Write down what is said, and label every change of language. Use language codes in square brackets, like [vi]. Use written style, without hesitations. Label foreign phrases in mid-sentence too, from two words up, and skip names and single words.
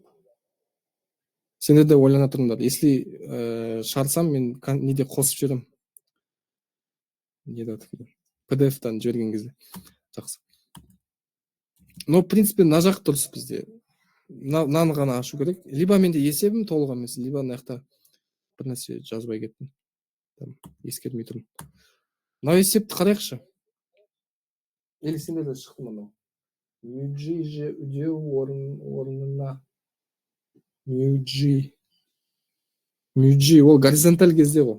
[kk] Сендер де ойлана тұрыңдар. Если шарсам, мен неде қосып жіберем. PDF-тан жіберген кезде. Жақсы. [ru] Но, в принципе, [kk] мына жақ дұрыс бізде. Мынаны ғана ашу керек. Либо менде есебім толық емес, либо мына жақта бір нәрсе жазбай кеттім. Ескермей тұрмын. Мына есепті қарайықшы. Или сендерде шықты мынау. μg же үдеу орнына μg ол горизонталь кезде ғой.